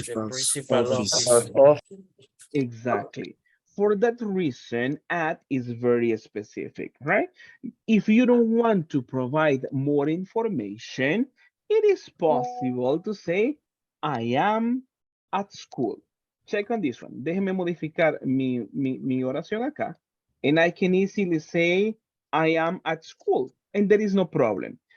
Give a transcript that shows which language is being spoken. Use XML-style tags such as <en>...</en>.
<en>Principal office. Exactly. For that reason, at is very specific, right? If you don't want to provide more information, it is possible to say, I am at school. Check on this one.</en> <es>Déjeme modificar mi oración acá.</es> <en>And I can easily say, I am at school. And there is no problem.</en>